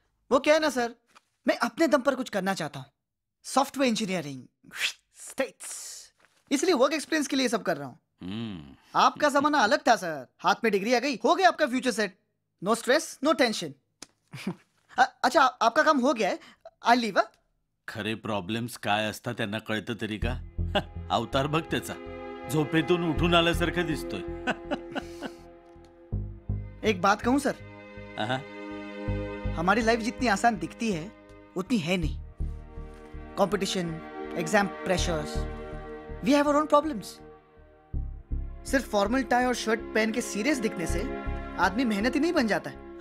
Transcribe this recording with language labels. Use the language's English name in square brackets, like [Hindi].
[Hindi] वो क्या है ना सर, मैं अपने दम पर कुछ करना चाहता हूँ. सॉफ्टवेयर इंजीनियरिंग स्टेट्स, इसलिए वर्क एक्सपीरियंस के लिए सब कर रहा हूँ. आपका जमाना अलग था सर. हाथ में डिग्री आ गई, हो गया आपका future set. [English] No stress, no tension. [Hindi] अच्छा आपका काम हो गया है, [English] I leave. [Marathi] खरे प्रॉब्लेम्स काय असतात त्यांना कळतं तरी का? अवतार बघ त्याचा, झोपेतून उठून आल्यासारखं दिसतोय. [Hindi] एक बात कहूं सर, हमारी लाइफ जितनी आसान दिखती है उतनी है नहीं. Competition, exam pressures, [English] We have our own problems. [Hindi] सिर्फ फॉर्मल टाई और शर्ट पहन के सीरियस दिखने से आदमी मेहनती नहीं बन जाता है.